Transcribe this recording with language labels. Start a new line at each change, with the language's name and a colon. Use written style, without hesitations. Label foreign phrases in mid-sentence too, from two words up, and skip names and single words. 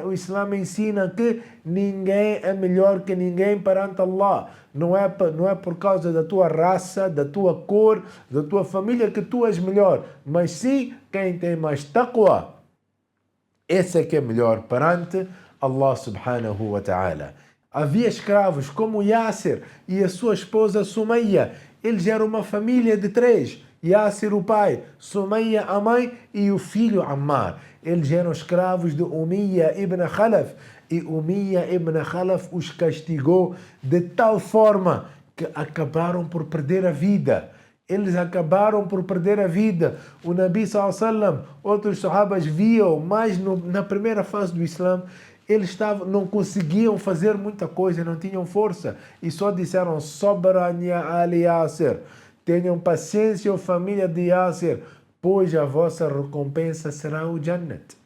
Portuguese: O Islã ensina que ninguém é melhor que ninguém perante Allah. Não é por causa da tua raça, da tua cor, da tua família que tu és melhor, mas sim quem tem mais taqwa. Esse é que é melhor perante Allah
Arabic: سبحانه وتعالى.
Portuguese: Havia escravos como Yasser e a sua esposa Sumayya. Eles eram uma família de 3. Yasser o pai, Sumayya a mãe e o filho Ammar. Eles eram escravos de Umayya ibn Khalaf. E Umayya ibn Khalaf os castigou de tal forma que acabaram por perder a vida. Eles acabaram por perder a vida. O Nabi
Arabic: صلى الله عليه وسلم,
Portuguese: outros sahabas viam, mas na primeira fase do Islã, eles não conseguiam fazer muita coisa, não tinham força. E só disseram,
Arabic: صبرا يا آل ياسر.
Portuguese: Tenham paciência, família de Yasser, pois a vossa recompensa será o Jannat.